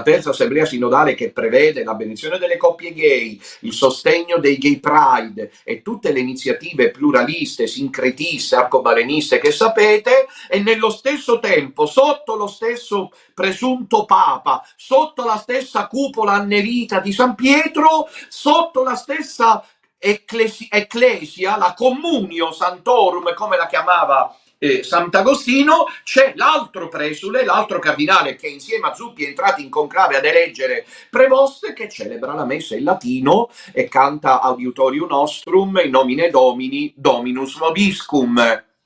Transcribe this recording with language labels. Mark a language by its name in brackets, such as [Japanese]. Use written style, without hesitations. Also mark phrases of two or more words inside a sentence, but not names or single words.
[Italian] terza assemblea sinodale che prevede la benedizione delle coppie gay, il sostegno dei gay pride e tutte le iniziative pluraliste, sincretiste, arcobaleniste che sapete, e nello stesso tempo, sotto lo stesso presunto Papa, sotto la stessa cupola annerita di San Pietro, sotto la stessa ecclesia, la [Latin] communio santorum, [Italian] come la chiamava Sant'Agostino, c'è l'altro presule, l'altro cardinale che insieme a Zuppi è entrato in conclave ad eleggere Prevoste, che celebra la messa in latino e canta [Latin] Auditorium Nostrum in nomine Domini, Dominus Vobiscum.